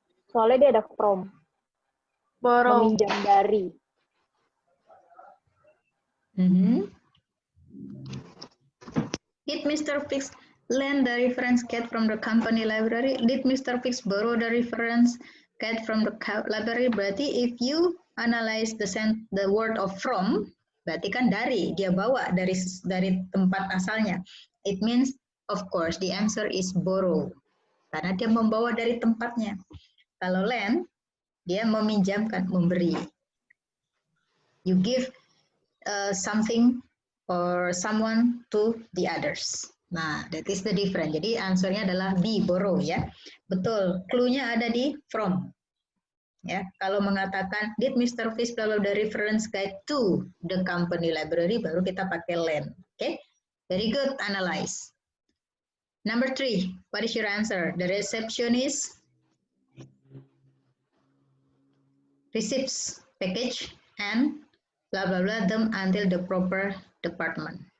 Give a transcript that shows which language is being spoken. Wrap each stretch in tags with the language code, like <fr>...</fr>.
<id>Soalnya dia ada from.</id> <en>Borrow.</en> <id>Meminjam dari.</id> <en>Did Mr. Fix lend the reference guide from the company library? Did Mr. Fix borrow the reference guide from the library?</en> <id>Berarti</id> <en>if you analyze the word of from,</en> <id>berarti kan dari, dia bawa dari tempat asalnya.</id> <en>It means, of course, the answer is borrow.</en> <id>Karena dia membawa dari tempatnya. Kalau lend, dia meminjamkan, memberi.</id> <en>You give something or someone to the others. Nah, that is the difference.</en> <id>Jadi answernya adalah B, borrow ya. Betul, clue-nya ada di from. Ya, kalau mengatakan</id> <en>did Mr. Fish follow the reference guide to the company library,</en> <id>baru kita pakai lend.</id> <en>Okay, very good, analyze. Number 3, what is your answer? The receptionist receives package and blah blah blah them until the proper department.</en>